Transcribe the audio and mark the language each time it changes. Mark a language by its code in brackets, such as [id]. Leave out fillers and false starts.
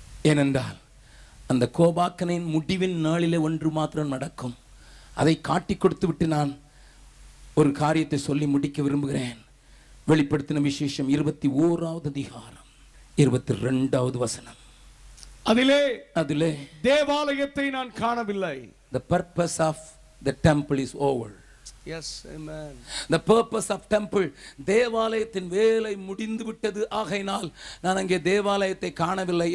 [ta] ஏனென்றால் அந்த கோபாக்கனின் முடிவின் நாளிலே ஒன்று மாத்திரம் நடக்கும். அதை காட்டி கொடுத்து விட்டு நான் ஒரு காரியத்தை சொல்லி முடிக்க விரும்புகிறேன். வெளிப்படுத்தின விசேஷம் 21வது அதிகாரம் 22வது வசனம். அதிலே தேவாலயத்தை நான் காணவில்லை. [en] The purpose of the temple is over. Yes, amen. The purpose of temple, [ta] தேவாலயத்தின் வேலை முடிந்து விட்டது. ஆகையினால் நான் அங்கே தேவாலயத்தை காணவில்லை.